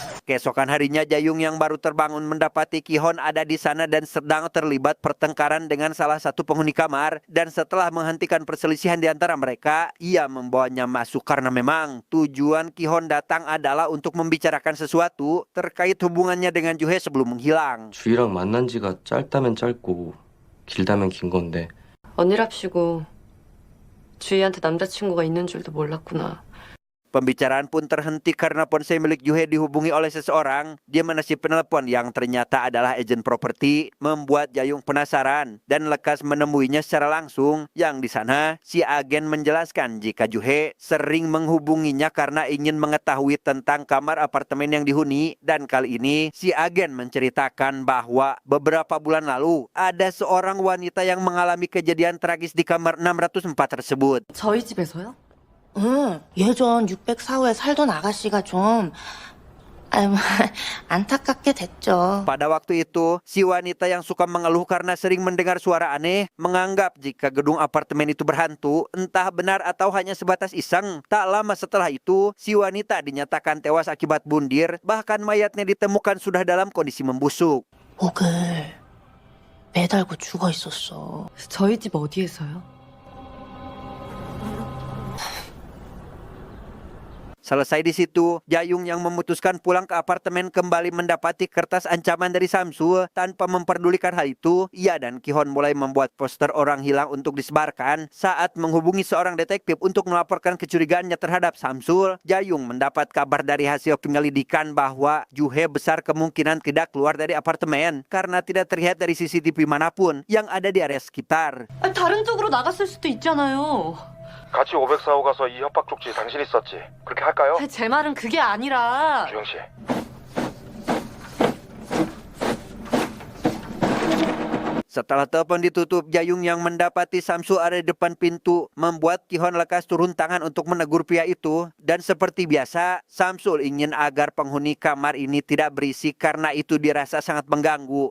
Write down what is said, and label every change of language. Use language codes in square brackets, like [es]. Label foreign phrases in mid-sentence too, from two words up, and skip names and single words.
[id] Keesokan harinya Jayung yang baru terbangun mendapati Ki-hon ada di sana dan sedang terlibat pertengkaran dengan salah satu penghuni kamar. Dan setelah menghentikan perselisihan di antara mereka, ia membawanya masuk karena memang tujuan Ki-hon datang adalah untuk membicarakan sesuatu terkait hubungannya dengan Ju-hye sebelum menghilang. [ko] 주희랑 만난 지가 짧다면 짧고 길다면 긴 건데 언니랍시고 주희한테 남자친구가 있는 줄도 몰랐구나. [id] Pembicaraan pun terhenti karena ponsel milik Ju-hye dihubungi oleh seseorang. Dia menasib penelpon yang ternyata adalah agen properti, membuat Jayung penasaran dan lekas menemuinya secara langsung. Yang di sana, si agen menjelaskan jika Ju-hye sering menghubunginya karena ingin mengetahui tentang kamar apartemen yang dihuni. Dan kali ini, si agen menceritakan bahwa beberapa bulan lalu ada seorang wanita yang mengalami kejadian tragis di kamar 604 tersebut. [ko] 저희 집에서요? 응, 예전 604호에 살던 아가씨가 좀 안타깝게 됐죠. [id] Pada waktu itu, si wanita yang suka mengeluh karena sering mendengar suara aneh menganggap jika gedung apartemen itu berhantu, entah benar atau hanya sebatas iseng. Tak lama setelah itu, si wanita dinyatakan tewas akibat bundir, bahkan mayatnya ditemukan sudah dalam kondisi membusuk. [ko] 목을 매달고 죽어 있었어. 저희 집 어디에서요? [id] Selesai di situ, Jayung yang memutuskan pulang ke apartemen kembali mendapati kertas ancaman dari Samsul. Tanpa memperdulikan hal itu, ia dan Ki-hon mulai membuat poster orang hilang untuk disebarkan. Saat menghubungi seorang detektif untuk melaporkan kecurigaannya terhadap Samsul, Jayung mendapat kabar dari hasil penyelidikan bahwa Ju-hye besar kemungkinan tidak keluar dari apartemen karena tidak terlihat dari CCTV manapun yang ada di area sekitar. [ko] 아니, 다른 쪽으로 나갔을 수도 있잖아요. 같이 504호 가서 이 협박 쪽지 당신이 썼지. 그렇게 할까요? 아니, 제 말은 그게 아니라 주영 씨. [id] Setelah telepon ditutup, Jayung yang mendapati Samsul ada di depan pintu membuat Ki-hon lekas turun tangan untuk menegur pria itu. Dan seperti biasa, Samsul ingin agar penghuni kamar ini tidak berisik karena itu dirasa sangat mengganggu.